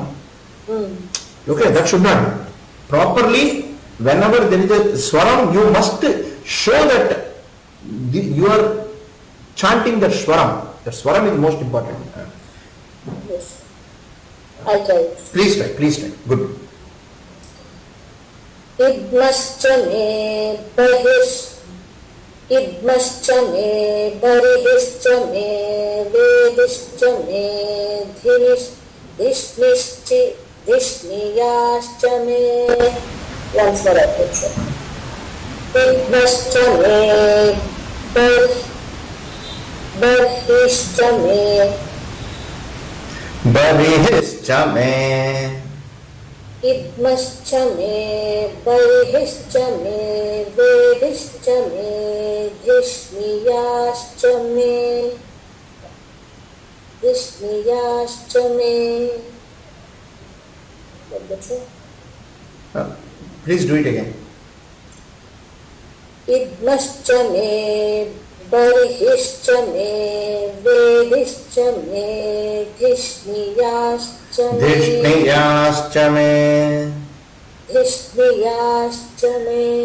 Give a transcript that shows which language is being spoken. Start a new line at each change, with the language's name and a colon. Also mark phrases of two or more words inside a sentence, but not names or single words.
English: Okay, that should not. Properly, whenever there is a swaram, you must show that you are chanting that swaram. The swaram is most important. Yes. I'll try it. Please try. Good.
Sanskrit: इध्मश्च मे बर्हिश्च मे वेदिश्च मे धिष्णियाश्च मे.
English: Once more I think so.
Sanskrit: इध्मश्च मे बर्हिश्च मे बर्हिश्च मे. इध्मश्च मे बर्हिश्च मे वेदिश्च मे धिष्णियाश्च मे.
English: That's it. Please do it again.
Sanskrit: इध्मश्च मे बर्हिश्च मे वेदिश्च मे धिष्णियाश्च मे. धिष्णियाश्च मे. धिष्णियाश्च मे.